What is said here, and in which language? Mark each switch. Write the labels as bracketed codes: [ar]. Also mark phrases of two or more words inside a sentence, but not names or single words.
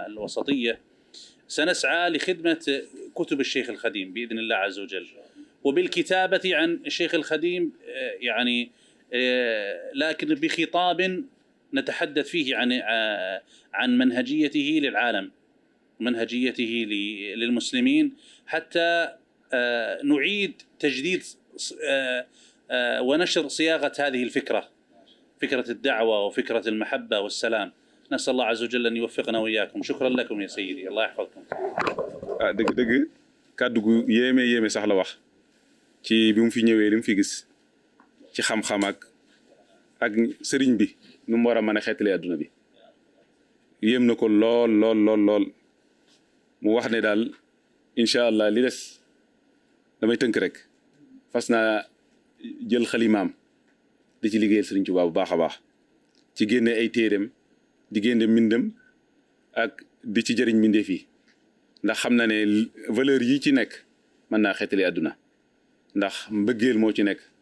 [ar] الوسطية سنسعى لخدمة كتب الشيخ الخديم بإذن الله عز وجل، وبالكتابة عن الشيخ الخديم يعني لكن بخطاب نتحدث فيه عن منهجيته للعالم، منهجيته للمسلمين، حتى نعيد تجديد ونشر صياغة هذه الفكرة، فكرة الدعوة وفكرة المحبة والسلام. نسأل الله عز وجل أن يوفقنا وإياكم. شكرا لكم يا سيدي، الله يحفظكم. [wo] dëgg kàddu gu yéeme sax la wax ci bi mu fi ñëwee li mu fi gis ci xam-xam ak sëriñ bi nu mu war a mën a xeetalee adduna bi yéem na ko lool mu wax ne daal [ar] إن شاء الله [wo] li des damay tënk rek fas naa jël xalimaam di ci liggéeyal sëriñ Tuubaa bu baax a baax ci génne ay téereem di génne mbindam ak di ci jëriñ mbindeef yi ndax xam na ne valeur yi ci nekk mën naa xeetali àdduna ndax mbëggeel moo ci nekk